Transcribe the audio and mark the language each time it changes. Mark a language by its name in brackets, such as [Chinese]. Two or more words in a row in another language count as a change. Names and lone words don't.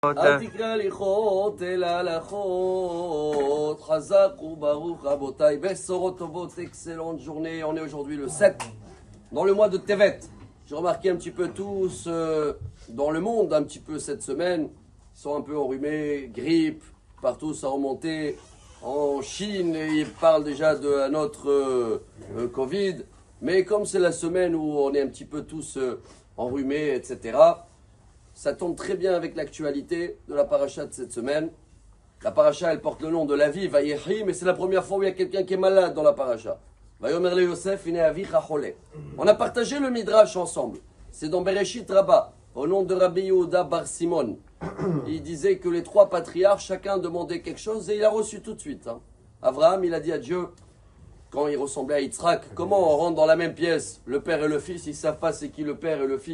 [Hebrew] אל תקרא הליכות אלא הלכות, חזק וברוך רבותיי, בשורות טובות, [French] excellente journée. On est aujourd'hui le 7, dans le mois de Tevet. J'ai remarqué un petit peu tous dans le monde, un petit peu cette semaine, ils sont un peu enrhumés, grippe, partout ça a remonté. En Chine, ils parlent déjà de notre Covid. Mais comme c'est la semaine où on est un petit peu tous enrhumés, etc., ça tombe très bien avec l'actualité de la paracha de cette semaine. La paracha, elle porte le nom de la vie, Vayehi, mais c'est la première fois où il y a quelqu'un qui est malade dans la paracha. [Hebrew] Vayomer le Yosef, ine avicha chole. [French] On a partagé le Midrash ensemble. C'est dans Bereshit Rabbah, au nom de Rabbi Yehuda Bar Simon. Il disait que les trois patriarches, chacun demandait quelque chose et il a reçu tout de suite. Abraham, il a dit à Dieu, quand il ressemblait à Yitzhak, comment on rentre dans la même pièce, le père et le fils, ils ne savent pas c'est qui le père et le fils.